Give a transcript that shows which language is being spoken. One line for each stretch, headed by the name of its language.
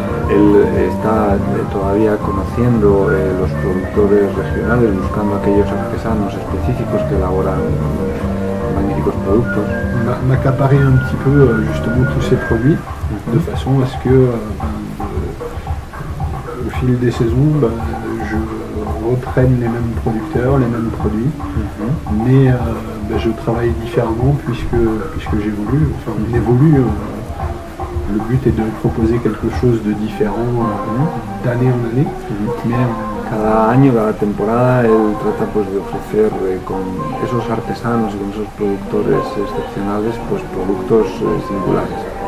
Spanish: Él está todavía conociendo los productores regionales, buscando aquellos artesanos específicos que elaboran magnifiques productos.
French: M'accaparer un petit peu justement tous ces produits, de façon à ce que au fil des saisons, je reprenne les mêmes producteurs, les mêmes produits, mais je travaille différemment puisque j'évolue, enfin on évolue. Le but est de proposer quelque chose de différent d'année en année. Mais
Spanish: cada año, cada temporada, él trata pues, de ofrecer con esos artesanos y con esos productores excepcionales pues, productos singulares.